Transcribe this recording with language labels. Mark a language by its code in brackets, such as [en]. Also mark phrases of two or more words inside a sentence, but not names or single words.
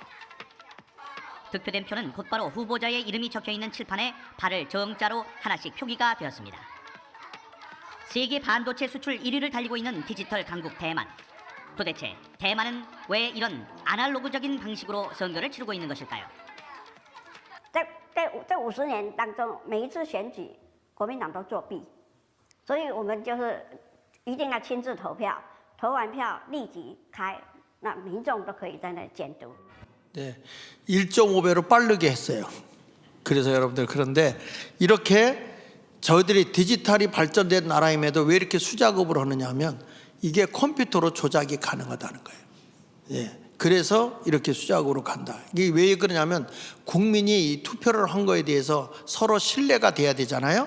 [ko] 득표된 표는 곧바로 후보자의 이름이 적혀있는 칠판에 발을 정자로 하나씩 표기가 되었습니다. 세계 반도체 수출 1위를 달리고 있는 디지털 강국 대만. 도대체 대만은 왜 이런 아날로그적인 방식으로 선거를 치르고 있는 것일까요? [zh] 在50年当中，每一次选举，国民党都作弊，所以我们就是一定要亲自投票，投完票立即开，那民众都可以在那监督。 [ko] 네, 1.5배로 빠르게 했어요. 그래서 여러분들 그런데 이렇게 저희들이 디지털이 발전된 나라임에도 왜 이렇게 수작업을 하느냐 하면 이게 컴퓨터로 조작이 가능하다는 거예요. 예. 그래서 이렇게 수작으로 간다. 이게 왜 그러냐면 국민이 이 투표를 한 거에 대해서 서로 신뢰가 돼야 되잖아요.